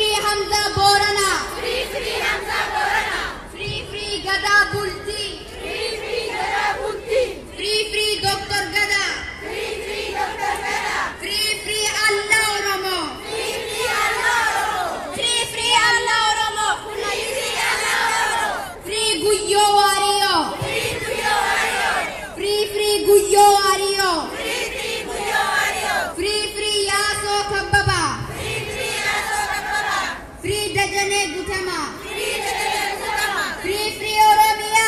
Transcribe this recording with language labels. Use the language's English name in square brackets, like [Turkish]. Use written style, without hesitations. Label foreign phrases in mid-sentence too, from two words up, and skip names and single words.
[English] Hamza Borana. Free Free Hamza Borana. Free Free Gada Bulti. Free Free Gada Bulti. Free Free Dr. Gada. Free Free Dr. Gada. Free Free Allah Oromo. Free Free Allah Oromo. Free Free Allah Oromo. Free Free Allah Oromo. Free Guyyo Wario. Free Guyyo Wario. Free Free Guyyo Wario. Free Free Guyyo Wario. Free Free Yaso Kababa. Free Free Yaso Kababa. Free Dajane Gutama. Free Dajane Gutama. Free Free Oromia.